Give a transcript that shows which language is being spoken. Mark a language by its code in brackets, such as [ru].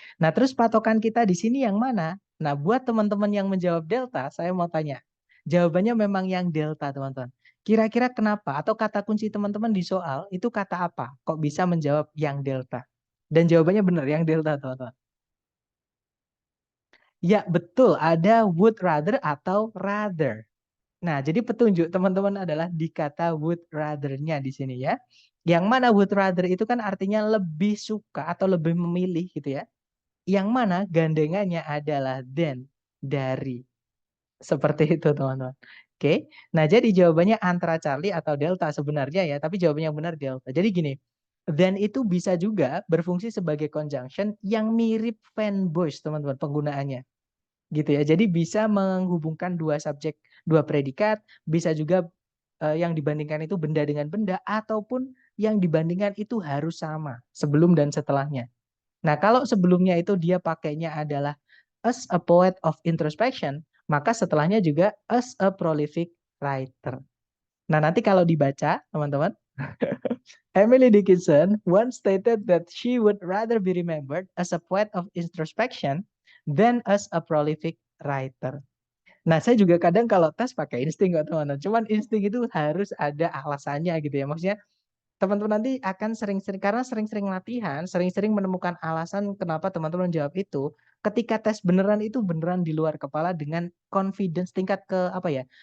[id] Nah terus patokan kita di sini yang mana? Nah buat teman-teman yang menjawab delta, saya mau tanya. Jawabannya memang yang delta teman-teman. Kira-kira kenapa? Atau kata kunci teman-teman di soal itu kata apa? Kok bisa menjawab yang delta? Dan jawabannya benar, yang delta teman-teman. Ya, betul. Ada would rather atau rather. Nah, jadi petunjuk teman-teman adalah di kata would rather-nya di sini ya. Yang mana would rather itu kan artinya lebih suka atau lebih memilih gitu ya. Yang mana gandengannya adalah than, dari. Seperti itu teman-teman. Oke. Nah, jadi jawabannya antara Charlie atau Delta sebenarnya ya, tapi jawabannya yang benar Delta. Jadi gini, than itu bisa juga berfungsi sebagai conjunction yang mirip fanboys teman-teman penggunaannya gitu ya. Jadi bisa menghubungkan dua subjek, dua predikat, bisa juga yang dibandingkan itu benda dengan benda ataupun yang dibandingkan itu harus sama sebelum dan setelahnya. Nah, kalau sebelumnya itu dia pakainya adalah [en] as a poet of introspection, [id] maka setelahnya juga [en] as a prolific writer. [id] Nah, nanti kalau dibaca, teman-teman, [en] Emily Dickinson once stated that she would rather be remembered as a poet of introspection than as a prolific writer. [id] Nah, saya juga kadang kalau tes pakai insting kok teman-teman. Cuman insting itu harus ada alasannya gitu ya. Maksudnya teman-teman nanti akan sering-sering, karena sering-sering latihan, sering-sering menemukan alasan kenapa teman-teman jawab itu. Ketika tes beneran itu beneran di luar kepala dengan confidence tingkat ke apa ya?